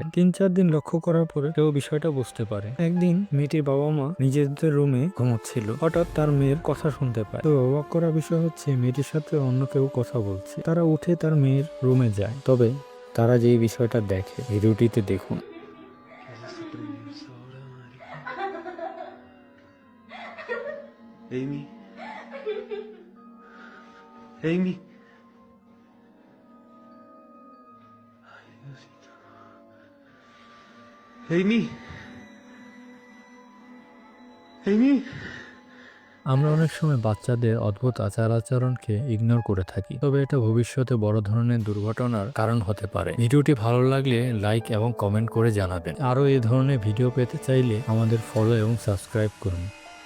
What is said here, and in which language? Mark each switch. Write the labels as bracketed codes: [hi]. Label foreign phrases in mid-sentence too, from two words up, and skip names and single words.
[bn] 3-4 দিন লক্ষ্য করার পরে কেউ বিষয়টা বুঝতে পারে। একদিন মেয়েটির বাবা মা নিজেদের রুমে ঘুমোচ্ছিল। হঠাৎ তার মেয়ের কথা শুনতে পায়। তো অবাক করা বিষয় হচ্ছে মেয়েটির সাথে অন্য কেউ কথা বলছে। তারা উঠে তার মেয়ের রুমে যায়। তবে তারা যে বিষয়টা দেখে ভিডিওটিতে দেখুন। [es] ¿Qué es este preciosa hora, marica? Amy. Amy. Ay, Diosito. Amy. Amy. [bn] আমরা অনেক সময় বাচ্চাদের অদ্ভুত আচার-আচরণকে ইগনোর করে থাকি, তবে এটা ভবিষ্যতে বড় ধরনের দুর্ঘটনার কারণ হতে পারে। ভিডিওটি ভালো লাগলে লাইক এবং কমেন্ট করে জানাবেন। আরও এই ধরনের ভিডিও পেতে চাইলে আমাদের ফলো এবং সাবস্ক্রাইব করুন।